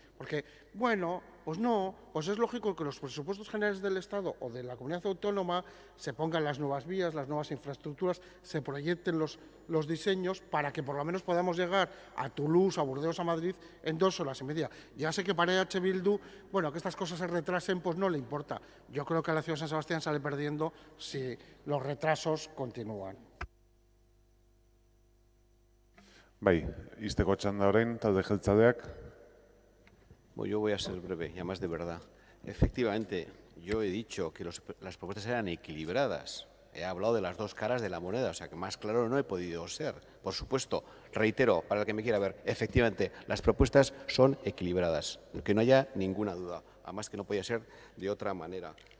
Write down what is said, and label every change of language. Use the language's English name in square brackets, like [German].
[Spanish] Porque, bueno, pues no, pues es lógico que los presupuestos generales del Estado o de la comunidad autónoma se pongan las nuevas vías, las nuevas infraestructuras, se proyecten los diseños para que por lo menos podamos llegar a Toulouse, a Burdeos, a Madrid en 2 horas y media. Ya sé que para EH Bildu, bueno, que estas cosas se retrasen, pues no le importa. Yo creo que la ciudad de San Sebastián sale perdiendo si los retrasos continúan. [Basque] Bai, izteko txanda orain, talde jeltzaleak. [Spanish] Bueno, yo voy a ser breve, y además de verdad. Efectivamente, yo he dicho que las propuestas eran equilibradas. He hablado de las dos caras de la moneda, o sea que más claro no he podido ser. Por supuesto, reitero, para el que me quiera ver, efectivamente, las propuestas son equilibradas, que no haya ninguna duda, además que no podía ser de otra manera.